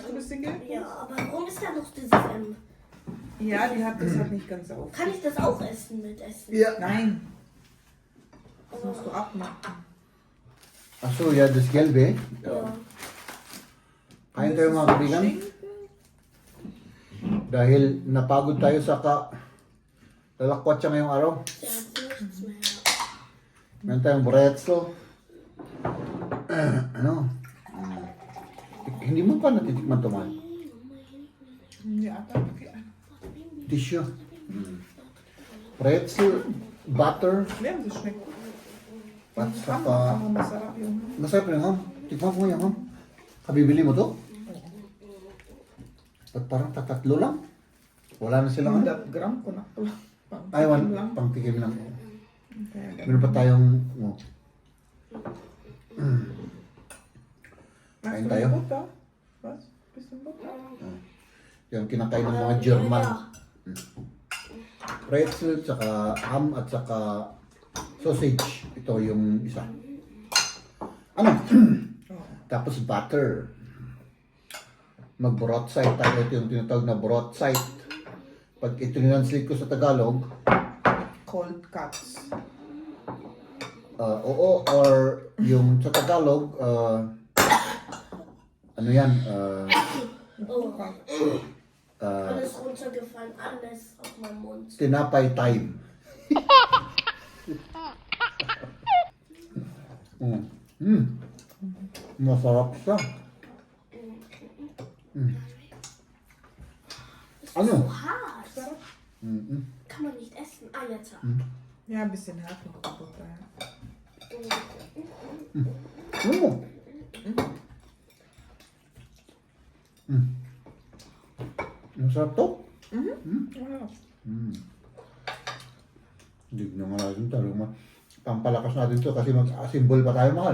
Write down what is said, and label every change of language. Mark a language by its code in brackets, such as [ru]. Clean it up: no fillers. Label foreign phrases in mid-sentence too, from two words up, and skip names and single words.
[de] flüssige? Ja, aber warum ist da noch dieses Ja, die hat das halt nicht ganz auf. Kann ich das auch essen mit Essen? Ja. Nein. Das musst du abmachen. Achso, ja, das Gelbe. Ja. [tl] Kain tayo mga kaibigan. Dahil napagod tayo sa lalakwat siya ngayong araw. [de] Der hat nichts mehr. [tl] Meron tayong bretzel. Ano? Hindi mo pa natitikman ito, man. Hindi ata. [en] Tissue. Pretzel, butter, [de] Ja, das schmeckt. [tl] at [de] Aber [tl] saka... masarap yun. Masarap rin, ha? Tikman mo yan, ha? Kabibili mo to? At parang tatatlo lang. Wala na silang ano? 100 gram ko na. Ay, lang. pang tikim lang. Kaya Meron pa tayong... Oh. Kain [de] Machst du [tl] tayo? [de] mit Butter? Was? Bisschen Butter? [tl] Yung kinakain ng mga German. Pretzel, tsaka ham, at tsaka sausage. Ito yung isa. Ano? Tapos butter. Mag-broadside tayo. Ito yung tinatawag na broadside. Pag ito ninanslate ko sa Tagalog, [en] Cold cuts. [tl] oo, or yung sa Tagalog, ano yan, Oh, uh, [de] alles runtergefallen, alles auf meinem Mund. [tl] tinapay time. Masarap siya. Ano? [de] So hart. Kann man nicht essen. Ah, jetzt. Ja, ein bisschen hart mit der Butter. [tl] Ano? Masarap to? [de] Ja. [tl] Tignan nga natin talaga. Pampalakas natin to kasi mag-symbol pa tayo, mahal.